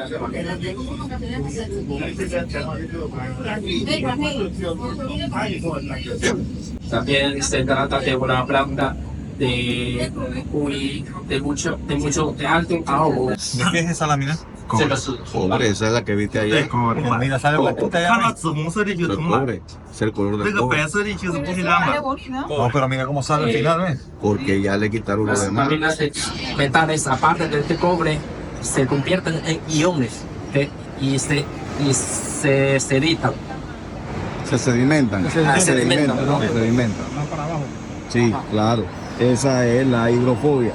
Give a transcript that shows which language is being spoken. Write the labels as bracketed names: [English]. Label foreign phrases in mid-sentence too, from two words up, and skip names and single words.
[Spanish] También se trata de una planta de alto ahorro. ¿De qué es esa lámina? Cobre, esa es la que viste ayer. Cobre. Mira, sale blanquita ya. [Chinese] 看到紫红色的就是铜板， [Spanish] Cobre, es el color [Chinese] 这 [Spanish] del [Chinese] 个 [Spanish] cobre. [Chinese] 白色的就是不锈钢板。 [Spanish] No, pero mira cómo sale al final, ¿ves? Porque ya le quitaron lo Las demás. láminas de metales, aparte de este cobre, se convierten en iones y se sedimentan. Se sedimentan. Sedimentan, ¿no? Se sedimentan. Sí, claro. Esa es la hidrofobia.